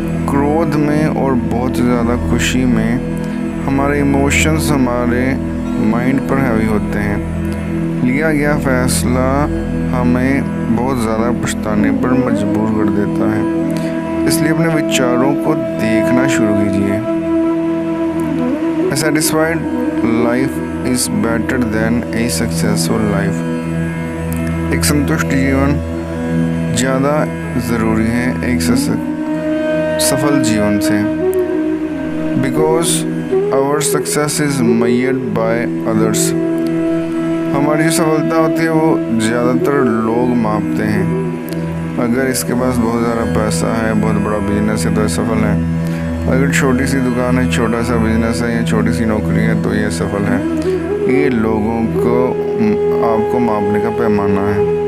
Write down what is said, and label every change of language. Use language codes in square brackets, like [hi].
[hi] क्रोध में और बहुत ज़्यादा खुशी में हमारे इमोशंस हमारे माइंड पर हावी होते हैं। लिया गया फैसला हमें बहुत ज़्यादा पछताने पर मजबूर कर देता है। इसलिए अपने विचारों को देखना शुरू कीजिए। [en] A satisfied life is better than a successful life. [hi] एक संतुष्ट जीवन ज़्यादा ज़रूरी है एक सफल जीवन से। [en] Because our success is measured by others. [hi] हमारी जो सफलता होती है वो ज़्यादातर लोग मापते हैं। अगर इसके पास बहुत ज़्यादा पैसा है, बहुत बड़ा बिजनेस है तो ये सफल है। अगर छोटी सी दुकान है, छोटा सा बिजनेस है या छोटी सी नौकरी है तो ये सफल है। ये लोगों को आपको मापने का पैमाना है।